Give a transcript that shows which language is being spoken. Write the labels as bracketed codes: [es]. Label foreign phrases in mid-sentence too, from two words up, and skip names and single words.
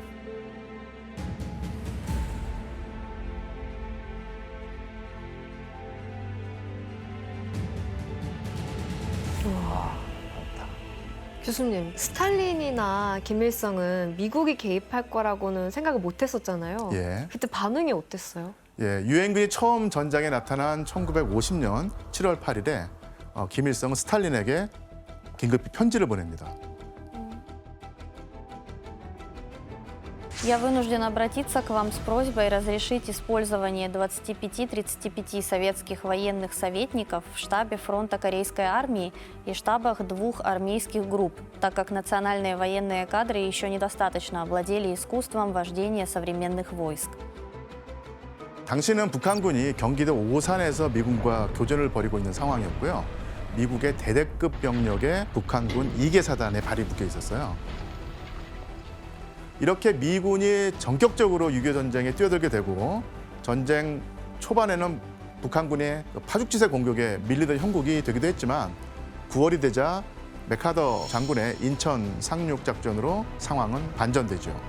[ko] 교수님, 스탈린이나 김일성은 미국이 개입할 거라고는 생각을 못 했었잖아요. 예. 그때 반응이 어땠어요? 예, 유엔군이 처음 전장에 나타난 1950년 7월 8일에 김일성은 스탈린에게 긴급히 편지를 보냅니다. [ru] Я вынуждена обратиться к вам с просьбой разрешить использование 25-35 советских военных советников в штабе фронта Корейской армии и штабах 2 армейских групп, так как национальные военные кадры еще недостаточно овладели искусством вождения современных войск. [ko] 당시는 북한군이 경기도 오산에서 미군과 교전을 벌이고 있는 상황이었고요. 미국의 대대급 병력에 북한군 2개 사단에 발이 묶여 있었어요. 이렇게 미군이 전격적으로 6.25 전쟁에 뛰어들게 되고 전쟁 초반에는 북한군의 파죽지세 공격에 밀리던 형국이 되기도 했지만 9월이 되자 맥카더 장군의 인천 상륙 작전으로 상황은 반전되죠.